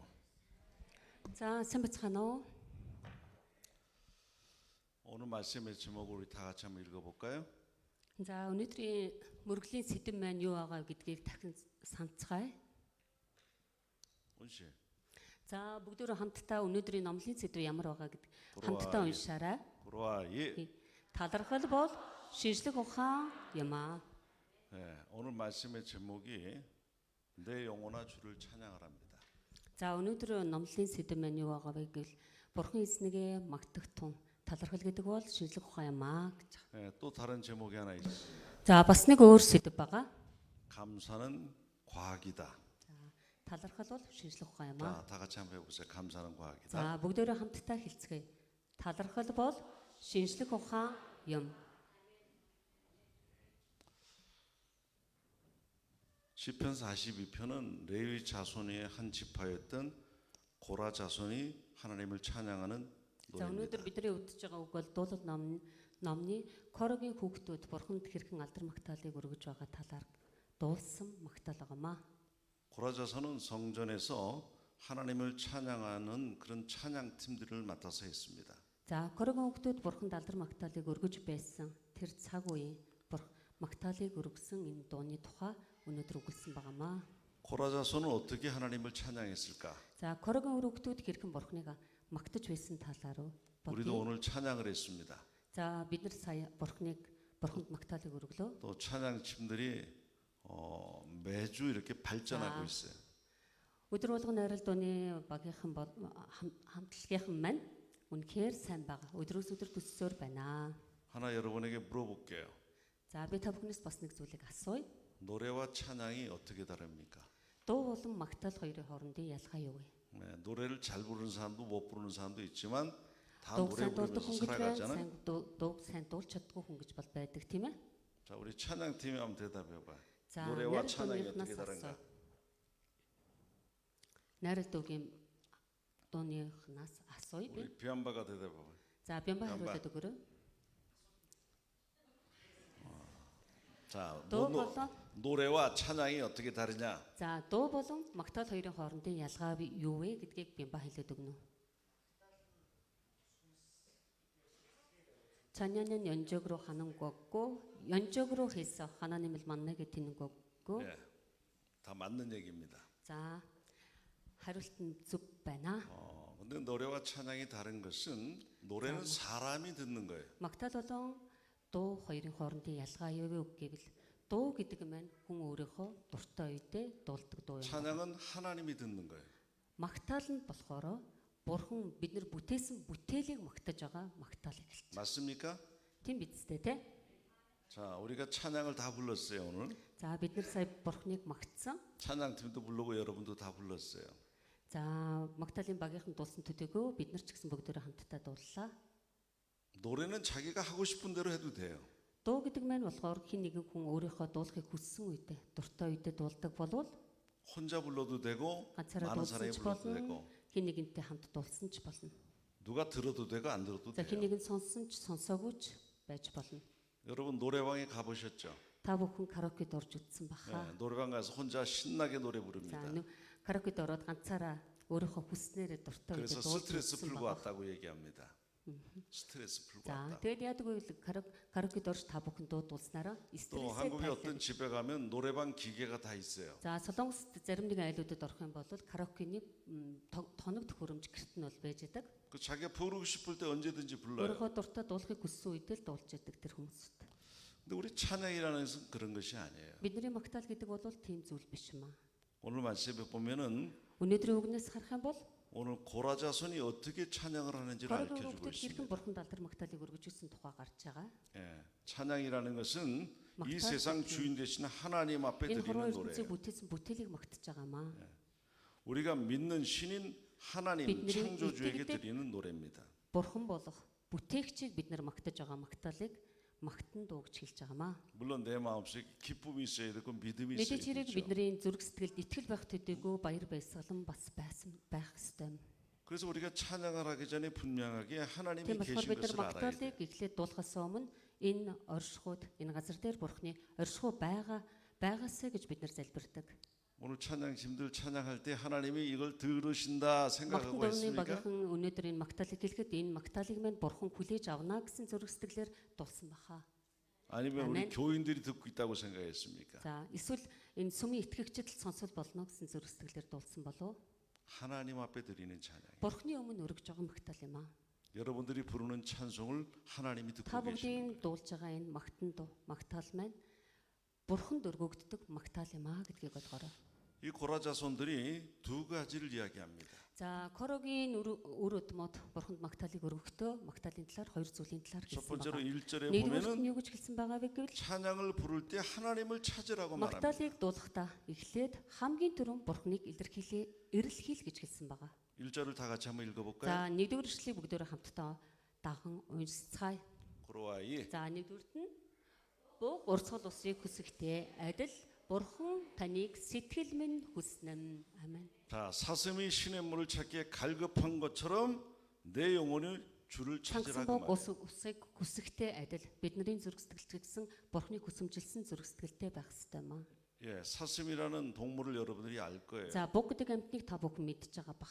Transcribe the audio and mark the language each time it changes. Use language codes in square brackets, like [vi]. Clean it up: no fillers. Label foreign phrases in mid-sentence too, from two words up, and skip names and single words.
[ko] 자, 선배찬호. 오늘 말씀의 제목을 우리 다 같이 한번 읽어볼까요? 자, 오늘의 [mn] мөргөлийн сэдэв маань юу байгаа гэдгийг дахин санацгаая. унши. За, бүгдөө хамтдаа өнөөдрийн номлын сэдэв ямар байгаа гэдэг хамтдаа уншаарай. [ko] 불와 예. [mn] Талархал бол шинжлэх ухаан юм аа. [ko] 네, 오늘 말씀의 제목이 내 영혼아 주를 찬양하랍니다. [mn] За, өнөөдөр номлын сэдэв маань юу байгаа вэ гэвэл Бурхан эзнэгээ магтах тун. Талархал гэдэг бол шинжлэх ухаан юм аа гэж. [ko] 네, 또 다른 제목이 하나 있어요. [mn] За, бас нэг өөр сэдэв байгаа. [ko] 감사는 과학이다. [mn] Талархал бол шинжлэх ухаан юм [ko] 자, аа. 다 같이 한번 해보세요. 감사는 과학이다. [mn] За, бүгдөө хамтдаа хэлцгээе. Талархал бол шинжлэх ухаан юм. [ko] 시편 42편은 레위 자손의 한 지파였던 고라 자손이 하나님을 찬양하는 [mn] За, [ko] 노래입니다. [mn] өнөөдөр бидний үдэж байгаа үг бол дуулал номны Корогийн хүүхдүүд Бурханд хэрхэн алдар магтаалыг өргөж байгаа талаар дуулсан магтаал байгаамаа. [ko] 고라 자손은 성전에서 하나님을 찬양하는 그런 찬양 팀들을 맡아서 했습니다. [mn] За, Корогийн хүүхдүүд Бурханд алдар магтаалыг өргөж байсан тэр цаг үеийн магтаалыг өргөсөн энэ дууны тухай өнөөдөр өгүүлсэн байгаамаа. [ko] 고라 자손은 어떻게 하나님을 찬양했을까? [mn] За, Корогийн хүүхдүүд хэрхэн Бурханыг магтаж байсан талаар [ko] 우리도 [mn] бодъё. [ko] 오늘 찬양을 했습니다. [mn] За, бид нар сая Бурханд магтаалыг өргөлөө. [ko] 또 찬양 팀들이 매주 이렇게 발전하고 아. 있어요. [mn] Өдөр болгон найрал дууны багийнхан хамтлагийнхан маань үнэхээр сайн байгаа. Өдрөөс өдөр төссөөр байна. [ko] 하나 여러분에게 물어볼게요. [mn] За, би та бүхнээс бас нэг зүйлийг асууя. [ko] 노래와 찬양이 어떻게 다릅니까? [mn] Дуу болон магтаал хоёрын хоорондын ялгаа юу вэ? [ko] 네, 노래를 잘 부르는 사람도 못 부르는 사람도 있지만 다 [mn] Дууг [ko] 노래 [mn] сайн дуулдаг [ko] 부르면서 [mn] хүн гэж байна, [ko] 살아가잖아요. [mn] сайн дууг сайн дуулж чаддгүй хүн гэж бол байдаг тийм ээ. [ko] 자, 우리 찬양팀이 한번 대답해봐요. [mn] За, [ko] 노래와 [mn] найрал [ko] 찬양이 [mn] дууныхнаас [ko] 어떻게 다른가? [mn] асууя. Найрал дуугийн дууныхнаас асууя би. [ko] 우리 비안바가 대답해봐요. [mn] За, бямба Бямба. хариулаад өгөрөө. [ko] 자, [mn] дуу болон [ko] 노래와 찬양이 어떻게 다르냐? [mn] За, дуу болон магтаал хоёрын хоорондын ялгаа юу вэ гэдгийг бямба хэлээд өгнө. [ko] 찬양은 연적으로 하는 거고 연적으로 해서 하나님을 만나게 되는 거고. 네, 다 맞는 얘기입니다. 자, 하루는 쭉 байна. 근데 노래와 찬양이 다른 것은 노래는 사람이 듣는 거예요. [mn] Магтаал болон дуу хоёрын хоорондын ялгаа юу вэ гэвэл дуу гэдэг нь хүн өөрийнхөө дуртай үедээ дуулдаг дуу юм. [ko] 찬양은 하나님이 듣는 거예요. [mn] Магтаал нь болохоор Бурхан бид нар бүтээсэн бүтээлийг магтаж байгаа магтаал хэлж. [ko] 맞습니까? [mn] Тийм биз дээ те? [ko] 자, 우리가 찬양을 다 불렀어요 오늘. [mn] За, бид нар сая Бурханыг магтсан. [ko] 찬양팀도 부르고 여러분도 다 불렀어요. [mn] За, магтаалын багийнхан дуулсан төдийгүй бид нар ч гэсэн бүгдөө хамтдаа дууллаа. [ko] 노래는 자기가 하고 싶은 대로 해도 돼요. [mn] Дуу гэдэг маань болохоор хин нэгэн хүн өөрийнхөө дуулахыг хүссэн үедээ, дуртай үедээ дуулдаг болвол [ko] 혼자 불러도 되고 [mn] ганцаараа [ko] 많은 [mn] дуулсан [ko] 사람이 [mn] ч [ko] 불러도 [mn] болно, [ko] 되고 [mn] хин нэгэнтэй хамт дуулсан ч болно. [ko] 누가 들어도 되고 안 들어도 [mn] За, хин [ko] 돼요. [mn] нэгэн сонссон ч сонсоогүй ч байж болно. [ko] 여러분 노래방에 가보셨죠? [mn] Та бүхэн караокед орж үзсэн [ko] 네, [mn] баха. [ko] 노래방 가서 혼자 신나게 노래 [mn] За, [ko] 부릅니다. [mn] караокед ороод ганцаараа өөрийнхөө хүснээрээ дуртай [ko] 그래서 [mn] үедээ дуулж [ko] 스트레스 [mn] үзсэн [ko] 풀고 [mn] баха. [ko] 왔다고 얘기합니다. 스트레스 풀고 [mn] За, [ko] 왔다. [mn] тэгээд яадаг вэ гэвэл караокед орж та бүхэн дуу дуулснараа [ko] 또 [mn] стрессээ [ko] 한국의 어떤 [mn] тайлбарлаж. [ko] 집에 가면 노래방 기계가 다 있어요. [mn] За, Солонгост зарим нэгэн айлуудад орох юм бол караокений тоног төхөөрөмж гэрт нь бол байж байдаг. [ko] 그 자기가 부르고 싶을 때 언제든지 불러요. [mn] Өөрийнхөө дуртай дуулахыг хүссэн үедээ л дуулж яадаг тэр хүмүүст. [ko] 근데 우리 찬양이라는 것은 그런 것이 아니에요. [mn] Бидний магтаал гэдэг бол тийм зүйл биш юм аа. [ko] 오늘 말씀에 보면은 [mn] Өнөөдрийн үгнээс харах юм бол [ko] 오늘 고라자손이 어떻게 찬양을 하는지를 [mn] Корогийн [ko] 알려주고 [mn] хүүхдүүд хэрхэн [ko] 있습니다. [mn] бурханд алдар магтаалыг өргөж ирсэн тухай гарч байгаа. [ko] 예, 찬양이라는 것은 이 막타 세상 같은- 주인 되신 하나님 앞에 [mn] Энэ [ko] 드리는 [mn] хорвоо ертөнцийг [ko] 노래예요. [mn] бүтээсэн бүтээлийг магтаж байгаамаа. [ko] 우리가 믿는 신인 하나님 [mn] бидний [ko] 창조주에게 [mn] 이тгэдэг [ko] 드리는 노래입니다. [mn] Бурхан болох бүтээгчийг бид нар магтаж байгаа магтаалыг магтан дуугч хэлж байгаамаа. [ko] 물론 내 마음속에 기쁨이 있어야 되고 믿음이 있어야 [mn] Мэдээж хэрэг [ko] 되죠. [mn] бидний зүрх сэтгэлд итгэл байх төдийгүй баяр баясгалан бас байх ёстой юм. [ko] 그래서 우리가 찬양을 하기 전에 분명하게 하나님이 [mn] Тийм болохоор [ko] 계신 [mn] бид нар [ko] 것을 알아야 돼요. [mn] магтаалыг эхлээд дуулахаас өмнө энэ оршихуйд энэ газар дээр Бурханы оршихуй байгаасаа гэж бид нар залбирдаг. [ko] 오늘 찬양팀들 찬양할 때 하나님이 이걸 들으신다 [mn] Магтан [ko] 생각하고 [mn] дурны [ko] 했습니까? [mn] багийнхан өнөөдөр энэ магтаалыг хэлэхэд энэ магтаалыг мань Бурхан хүлээж авна гэсэн зүрх сэтгэлээр дуулсан баха. [ko] 아니면 우리 아멘. 교인들이 듣고 있다고 생각했습니까? [mn] За эсвэл энэ сүмийн итгэгчид л сонсол болно гэсэн зүрх сэтгэлээр дуулсан болов. [ko] 하나님 앞에 드리는 찬양. [mn] Бурханы өмнө өргөж байгаа магтаал юм аа. [ko] 여러분들이 부르는 찬송을 하나님이 듣고 [mn] Та [ko] 계십니다. [mn] бүгдийн дуулж байгаа энэ магтаал маань Бурханд өргөгддөг магтаал юм аа гэдгийг ойлгоорой. [ko] 이 고라자손들이 두 가지를 이야기합니다. [mn] За Корогийн үр өдмөд Бурханд магтаалыг өргөхдөө магтаалын талаар хоёр зүйлийн талаар [ko] 첫 [mn] хэлсэн [ko] 번째로 [mn] байна. [ko] 1절에 [mn] Нэгдүгээр нь [ko] 보면은 [mn] юу гэж хэлсэн байгаа вэ гэвэл [ko] 찬양을 부를 때 하나님을 찾으라고 말합니다. [mn] магтаалыг дуулахдаа эхлээд хамгийн түрүүн Бурханыг эрэлхийл гэж хэлсэн байгаа. [ko] 1절을 다 같이 한번 읽어볼까요? [mn] За нэгдүгээр ишлэлийг бүгдөө хамтдаа дахан уншицгаая. 고로아이 За нэгдүгüрт нь бүх урсгал усыг хүсэхдээ адил Бурхан таныг сэтгэл минь хүснэ. Амен. [ko] 자 사슴이 시냇물을 찾기에 갈급한 것처럼 내 영혼을 주를 찾으라 그 [mn] Чангасан бог [ko] 말이에요. [mn] усыг хүсэхдээ адил бидний зүрх сэтгэл гэсэн Бурханыг хүсэмжилсэн зүрх сэтгэлтэй байх ёстой маа. [ko] 예, 사슴이라는 동물을 여러분들이 알 거예요. [mn] За бог гэдэг амьтныг та бүхэн мэдж байгаа бах.